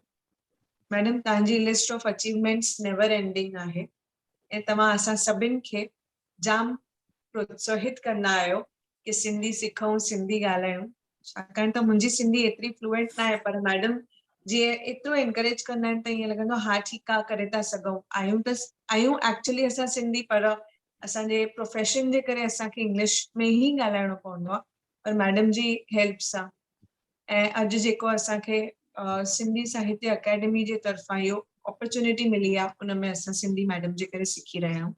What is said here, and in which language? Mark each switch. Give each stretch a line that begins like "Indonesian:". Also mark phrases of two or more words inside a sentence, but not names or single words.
Sindhi: मैडम तव्हांजी
English: list of achievements never ending
Sindhi: आहे ऐं तव्हां असां सभिनि खे जाम प्रोत्साहित कंदा आहियो कि सिंधी सिखूं, सिंधी ॻाल्हायूं। छाकाणि त मुंहिंजी सिंधी एतिरी फ्लुएंट न आहे, पर मैडम जीअं एतिरो एनकरेज कंदा आहिनि त ईअं लॻंदो आहे हा ठीकु आहे करे था सघूं। आहियूं एक्चुअली असां सिंधी, पर असांजे प्रोफेशन जे करे असांखे इंग्लिश में ई ॻाल्हाइणो पवंदो आहे, पर मैडम जी हेल्प सां ऐं अॼु जेको असांखे सिंधी साहित्य अकेडमी जे तरफ़ां इहो अपॉर्चुनिटी मिली आहे उन में असां सिंधी मैडम जे करे सिखी रहिया आहियूं।